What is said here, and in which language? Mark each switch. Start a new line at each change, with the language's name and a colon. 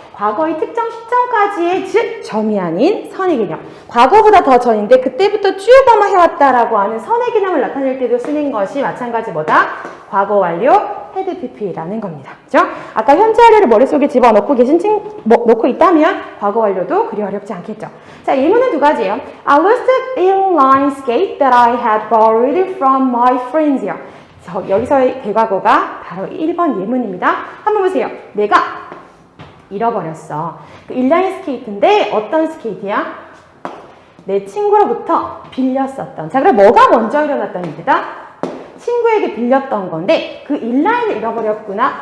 Korean: 과거의 특정 시점까지의 즉 점이 아닌 선의 개념. 과거보다 더 전인데 그때부터 쭉 아마 해왔다라고 하는 선의 개념을 나타낼 때도 쓰는 것이 마찬가지 뭐다? 과거 완료 had pp라는 겁니다. 그죠? 아까 현재 완료를 머릿속에 집어넣고 놓고 있다면 과거 완료도 그리 어렵지 않겠죠. 자, 예문은 두 가지예요.
English: I lost a inline skate that I had borrowed from my friends.
Korean: 여기서의 대과거가 바로 1번 예문입니다. 한번 보세요. 내가 잃어버렸어. 그 인라인 스케이트인데 어떤 스케이트야? 내 친구로부터 빌렸었던. 자, 그럼 뭐가 먼저 일어났던 일이다? 친구에게 빌렸던 건데 그 인라인을 잃어버렸구나.